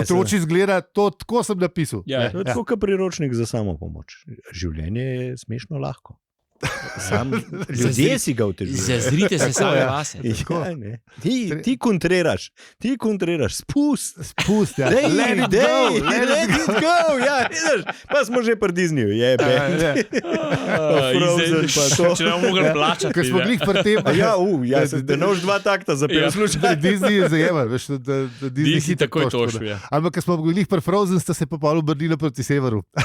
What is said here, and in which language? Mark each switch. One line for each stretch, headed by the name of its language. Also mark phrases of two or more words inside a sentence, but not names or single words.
Slovenian: otroci izgleda, to tako sem napisal. Ja. To je tako kot priročnik za samo pomoč. Življenje je smešno lahko. Sam, ljudje si ga otežujejo. Zazrite se Tako, sami ja. vase. Ja, ne. Ti kontriraš, spust. Spust, ja.
English: Let Let it it go, go, let it go.
Slovenian: Ja, vidiš, pa smo že pri Disneyju, jebe. Ja. Frozen pa to. Če ne bomo mogli plačati. Ker smo ne. glih pri tem. Ja, da nož dva takta zapel, Ja. slušaj. Disney je zajemal, veš, da Disney Disney hitro takoj točko, tožil, da. ja. Ampak, ker smo bili pri Frozen, sta se pa pol obrnila proti severu.